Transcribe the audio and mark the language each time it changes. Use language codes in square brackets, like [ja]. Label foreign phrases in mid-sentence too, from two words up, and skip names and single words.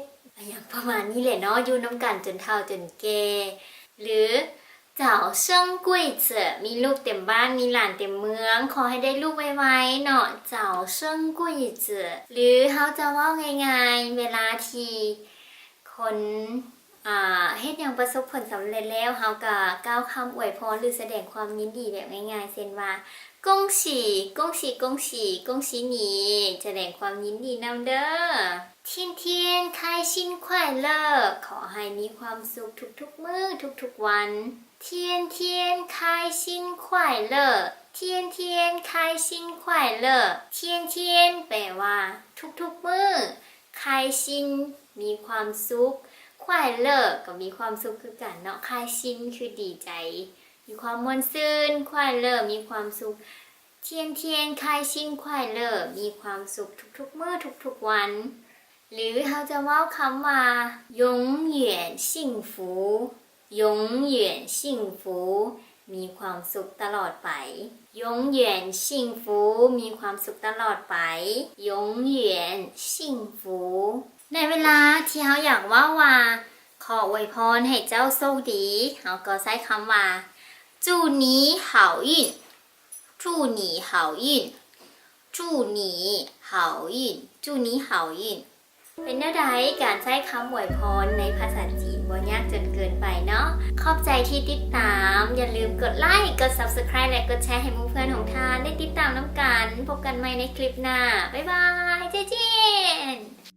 [tts] อย่างประมาณนี้แหละเนาะอยู่น้ำกันจนเฒ่าจนแก่หรือ [zh] 早生贵子 [tts] มีลูกเต็มบ้านมีหลานเต็มเมืองขอให้ได้ลูกไวๆเนาะ [zh] 早生贵子 [tts] หรือเขาจะว่าง่ายๆเวลาที่คนเฮ็ดอย่างประสบผลสำเร็จแล้วเขาก็กล่าวคำอวยพรหรือแสดงความยินดีแบบง่ายๆเช่นว่า [zh] 恭喜恭喜恭喜恭喜你 [tts] แสดงความยินดีนำเด้อ [zh] 天天开心快乐 [tts] ขอให้มีความสุขทุกๆมื้อทุกๆวัน [zh] 天天开心快乐天天开心快乐天天 [tts] แปลว่า ทุกๆมื้อ开心มีความสุข [zh] 快乐 [tts] ก็มีความสุขคือกันเนาะ [zh] 开心 [tts] คือดีใจมีความม่วนซื่น [zh] 快乐 [tts] มีความสุข [zh] 天天开心快 [tts] เลิกมีความสุขทุกๆมื้อทุกๆวันหรือเขาจะว่าคำว่า [zh] 永远幸福永远幸福 [tts] มีความสุข ตลอดไป [zh] 永远幸福 [tts] มีความสุขตลอดไป [zh] 永远幸福 [tts] ในเวลาที่ เขาอยากว่าขออวยพรให้เจ้าโชคดีเขาก็ใช้คำว่า [zh] 祝你好运祝你好运祝你好运祝你好运 [tts] เป็นแนวใดการใช้คำอวยพรในภาษาจีนบ่ยากจนเกินไปเนาะขอบใจที่ติดตามอย่าลืมกดไลค์กด Subscribe และกดแชร์ให้หมู่เพื่อนของท่านได้ติดตามน้ำกันพบกันใหม่ในคลิปหน้าบ๊ายบายเจ๊เจน